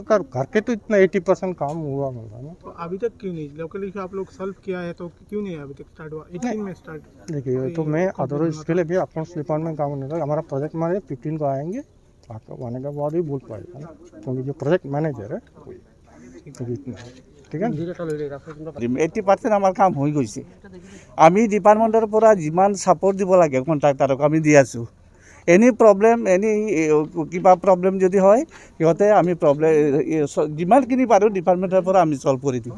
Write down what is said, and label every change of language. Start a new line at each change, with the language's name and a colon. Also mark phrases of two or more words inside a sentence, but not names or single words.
Hindi: करके तो इतना 80% काम हुआ मतलब ना। तो अभी तक क्यों नहीं?
English: local issue
Hindi: आप लोग सॉल्व किया है तो क्यों नहीं अभी तक स्टार्ट हुआ? 18 में स्टार्ट। देखिए तो मैं अदर इसके लिए भी
English: accounts department
Hindi: काम नहीं कर, हमारा
English: project manager
Hindi: 15 को आएंगे, आपको आने के बाद ही बोल पाएगा ना, क्योंकि जो
English: project manager
Hindi: है इतना
Assamese: ঠিক আছে। 80% আমাৰ কাম হৈ গৈছে। আমি ডিপাৰ্টমেণ্টৰ পৰা যিমান ছাপৰ্ট দিব লাগে কণ্ট্ৰাক্টাৰক আমি দি আছোঁ।
English: any problem
Assamese: কিবা প্ৰব্লেম যদি হয় সিহঁতে আমি প্ৰব্লেম যিমানখিনি পাৰোঁ ডিপাৰ্টমেণ্টৰ পৰা আমি ছল্ভ কৰি দিওঁ।